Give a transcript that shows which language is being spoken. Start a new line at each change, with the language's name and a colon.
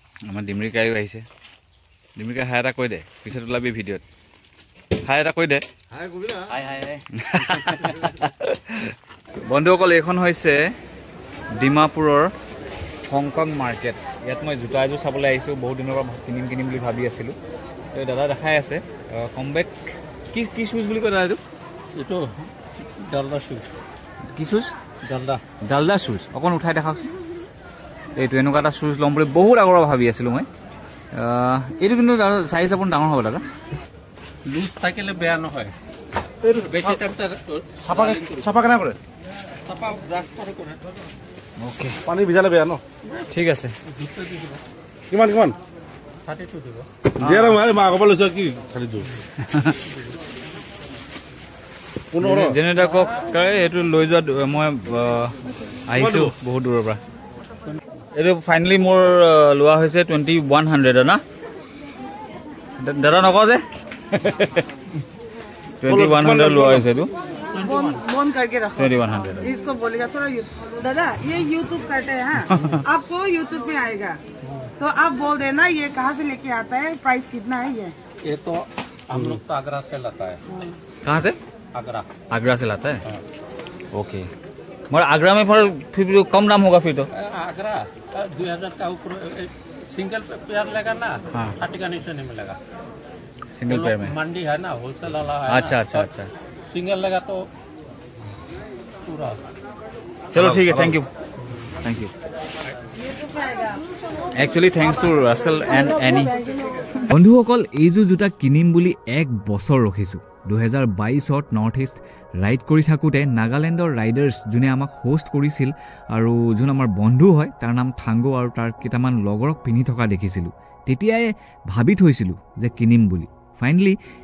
Assamese: আমাৰ ডিমৰিকাইও আহিছে। ডিমৰিকা হাই এটা কৈ দে, পিছত ওলাবি ভিডিঅ'ত। হাই এটা কৈ দে। বন্ধুসকল এইখন হৈছে ডিমাপুৰৰ হংকং মাৰ্কেট। ইয়াত মই জোতা এযোৰ চাবলৈ আহিছোঁ। বহুত দিনৰ পৰা কিনিম বুলি ভাবি আছিলোঁ। এই দাদা দেখাই আছে কমবেক কি শ্বুজ বুলি কয় দাদা? এইটো ডালদা শ্বুজ। কি শ্বুজ? ডালদা শ্বুজ। অকণ উঠাই দেখাওকচোন। এইটো এনেকুৱা এটা শ্বুজ ল'ম বুলি বহুত আগৰ পৰা ভাবি আছিলোঁ মই। এইটো কিন্তু চাইজ অকণ ডাঙৰ হ'ব দাদা। লুজ থাকিলে বেয়া নহয়। চাফা কেনে কৰে? চাফা ব্ৰাছ কৰে। ওকে পানী ভিজালে বেয়া ন ঠিক আছে কিমান কিমান 32 দিব দিয়া না মই আগৰ পৰা লৈছো কি 32 জেনেৰেটৰ কক এইটো লৈ যোৱা মই আহিছোঁ বহুত দূৰৰ পৰা এইটো ফাইনেলি মোৰ লোৱা হৈছে 2100 না দাদা নকওঁ যে 2100 লোৱা হৈছে এইটো
Hindi: फोन करके रखो 2100 इसको बोलेगा थोड़ा दादा ये यूट्यूब करते हैं आपको यूट्यूब में आएगा तो आप बोल देना ये कहाँ से लेके आता है प्राइस कितना है ये तो हम लोग तो आगरा से लाता है कहाँ से आगरा से लाता है ओके मगर आगरा में फिर कम दाम होगा फिर तो आगरा 2000 का ऊपर सिंगल पेयर लेगा ना हाँ। 30 का नीचे नहीं मिलेगा सिंगल पेयर में मंडी है ना होलसेल वाला है अच्छा अच्छा अच्छा सिंगल लेगा तो पूरा चलो ठीक है thank you actually thanks to Russell and any
Assamese: বন্ধুসকল এইযোৰ জোতা কিনিম বুলি 1 বছৰ ৰখিছোঁ 2022ত নৰ্থ ইষ্ট ৰাইড কৰি থাকোঁতে নাগালেণ্ডৰ ৰাইডাৰ্ছ যোনে আমাক হোষ্ট কৰিছিল আৰু যোন আমাৰ বন্ধু হয় তাৰ নাম থাংগো আৰু তাৰ কেইটামান লগৰক পিন্ধি থকা দেখিছিলোঁ তেতিয়াই ভাবি থৈছিলোঁ যে কিনিম বুলি ফাইনেলি